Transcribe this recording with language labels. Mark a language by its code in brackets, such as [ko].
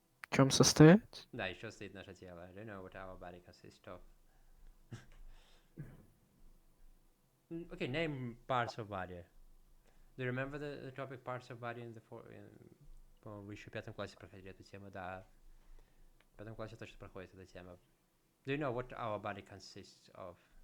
[ru] В чем состоять? Да, еще стоит наше тело. [en] Do you know what our body consists of? Okay, name parts of body. Do you remember the topic parts of body in the [ru] по-моему, вы еще в 5 классе проходили эту тему, да. В 5 классе точно проходит эта тема. [en] Do you know what our body consists of?